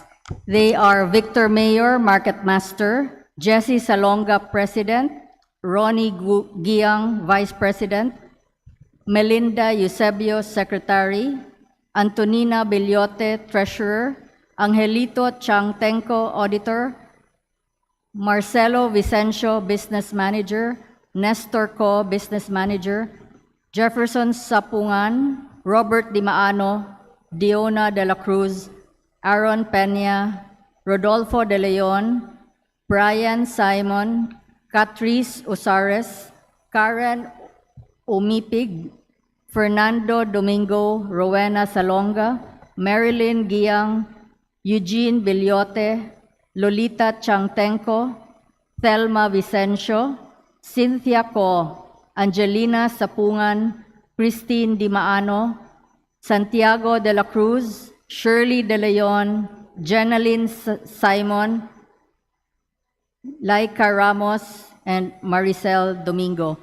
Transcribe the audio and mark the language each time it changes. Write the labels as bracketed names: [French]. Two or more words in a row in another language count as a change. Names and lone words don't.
[English] They are Victor Mayor, Market Master, Jesse Salonga, President, Ronnie Giang, Vice President, Melinda Eusebio, Secretary, Antonina Bellote, Treasurer, Angelito Changtenco, Auditor, Marcelo Vicencio, Business Manager, Nestor Co, Business Manager, Jefferson Sapungan, Robert Dimaano, Diona de la Cruz, Aaron Peña, Rodolfo de Leon, Brian Simon, Catrice Usares, Karen Umipig, Fernando Domingo, Rowena Salonga, Marilyn Giang, Eugene Bilyote, Lolita Changtenko, Thelma Vicencio, Cynthia Co, Angelina Sapungan, Christine Dimaano, Santiago de la Cruz, Shirley De Leon, Jenaline Simon, Laika Ramos, and Maricel Domingo.